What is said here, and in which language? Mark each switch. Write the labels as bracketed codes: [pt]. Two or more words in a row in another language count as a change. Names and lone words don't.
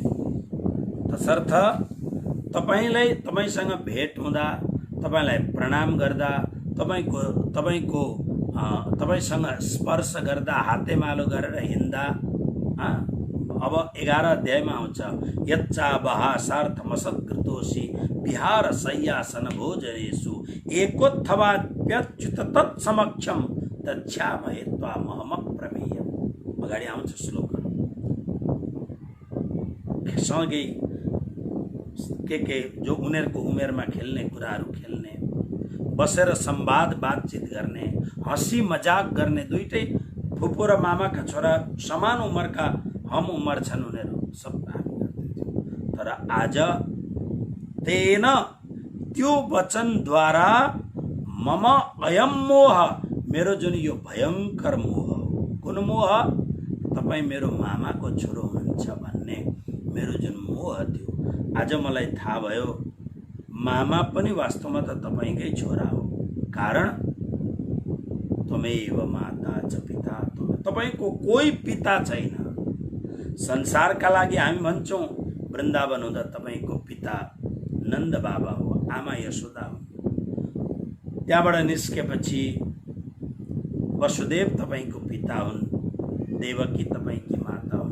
[ne] तसर्थ तपाईलाई, तपाईसँग भेट हुँदा, तपाईलाई प्रणाम गर्दा, तपाईसँग स्पर्श गर्दा, हातेमालो गरेर हिँड्दा, अब 11 अध्यायमा आउँछ, [sa] यच्चा बहासार्थमसत्कृतोषि विहार शय्यासन भोजनेषु एकोत्थवाप्यच्युत तत्समक्षम तच्छामहे त्वामहमप्रमेयम्। [ne] अगाडि आउँछ श्लोकहरू, सँगै के जो उनीहरूको उमेरमा खेल्ने कुराहरू खेल्ने, बसेर संवाद बातचित गर्ने, हँसी मजाक गर्ने, दुईटै फुपू र मामाका छोरा समान उमेरका हम उमर छन्, उनीहरू सब हामी गर्दैथ्यौँ। तर आज तेन, त्यो वचनद्वारा [sa] मम अयम मोह, [ne] मेरो जुन यो भयङ्कर मोह हो, कुन मोह, तपाईँ मेरो मामाको छोरो हुनुहुन्छ भन्ने मेरो जुन मोह थियो, आज मलाई थाहा भयो मामा पनि वास्तवमा त तपाईँकै छोरा हो। [sa] कारण त्वमेव माता च पिता, [ne] तपाईँको कोही पिता छैन। संसारका लागि हामी भन्छौँ वृन्दावन हुँदा तपाईँको पिता नन्द बाबा हो, आमा यशोदा हो। त्यहाँबाट निस्केपछि वसुदेव तपाईँको पिता हुन्, देवकी तपाईँकी माता हुन्।